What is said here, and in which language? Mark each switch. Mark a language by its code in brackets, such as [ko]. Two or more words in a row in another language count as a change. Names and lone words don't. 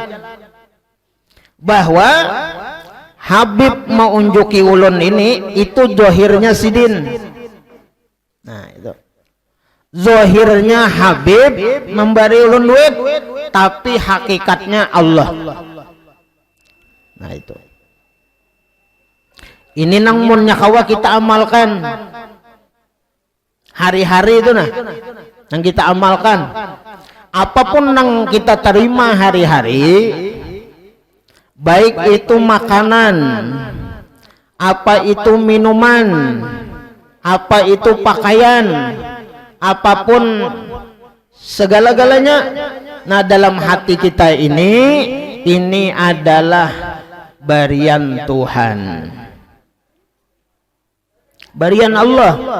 [bjn] Bahwa Habib mau unjuki ulun ini itu zohirnya sidin. Nah, itu zohirnya Habib memberi ulun duit, tapi hakikatnya Allah. Nah, itu ini nang munnya kawa kita amalkan hari-hari itu, nah yang kita amalkan. [id] Apapun yang kita terima hari-hari, baik itu makanan, apa itu minuman, apa itu pakaian, apapun segala-galanya, nah dalam hati kita ini adalah berian Tuhan, berian Allah.